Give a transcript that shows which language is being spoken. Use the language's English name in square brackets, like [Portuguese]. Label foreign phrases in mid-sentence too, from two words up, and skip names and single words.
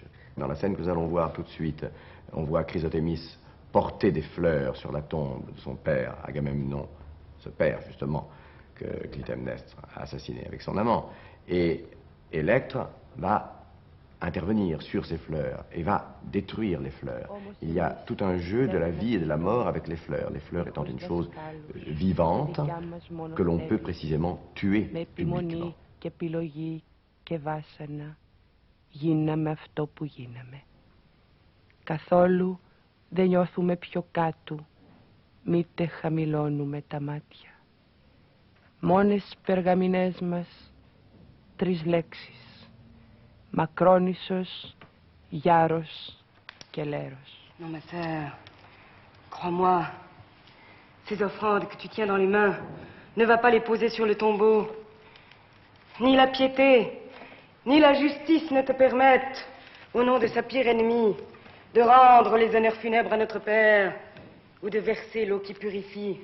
[French] Dans la scène que nous allons voir tout de suite, on voit Chrysothémis porter des fleurs sur la tombe de son père, Agamemnon, ce père justement que Clytemnestre a assassiné avec son amant. Et Électre va intervenir sur ces fleurs et va détruire les fleurs. Il y a tout un jeu de la vie et de la mort avec les fleurs étant une chose vivante que l'on peut précisément tuer publiquement. [Greek] Και επιλογή και βάσανα γίναμε αυτό που γίναμε. Καθόλου δεν νιώθουμε πιο κάτω, μήτε χαμηλώνουμε τα μάτια. Μόνες περγαμηνές μας, 3 λέξεις. Μακρόνισσος, Γιάρος και Λέρος. [French] Non, ma sœur, crois-moi, ces offrandes que tu tiens dans les mains, ne va pas les poser sur le tombeau. Ni la piété, ni la justice ne te permettent, au nom de sa pire ennemie, de rendre les honneurs funèbres à notre Père ou de verser l'eau qui purifie.